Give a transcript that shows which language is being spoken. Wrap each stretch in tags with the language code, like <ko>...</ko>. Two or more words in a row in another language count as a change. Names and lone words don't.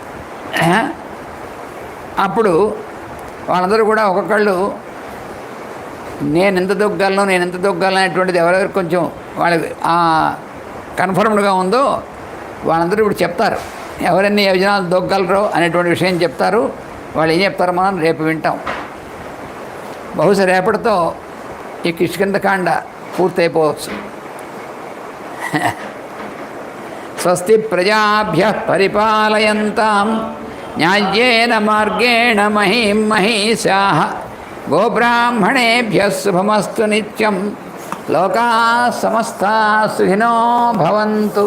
<te>అప్పుడు వాళ్ళందరూ కూడా ఒక్కొక్కళ్ళు నేను ఎంత దొగ్గలను అనేటువంటిది ఎవరెవరు కొంచెం వాళ్ళకి కన్ఫర్మ్డ్గా ఉందో వాళ్ళందరూ ఇప్పుడు చెప్తారు, ఎవరెన్ని యోజనాలు దొగ్గలరో అనేటువంటి విషయం చెప్తారు. వాళ్ళు ఏం చెప్తారో మనం రేపు వింటాం. బహుశా రేపటితో ఈ కిష్కింధకాండ పూర్తయిపోవచ్చు.</te> <sa>స్వస్తి ప్రజాభ్యః పరిపాలయంతాం న్యాయ్యేన మార్గేణ మహీం మహీషాః గోబ్రాహ్మణేభ్యः శుభమస్తు నిత్యం. లోకాః సమస్తాః సుఖినో భవంతు.</sa>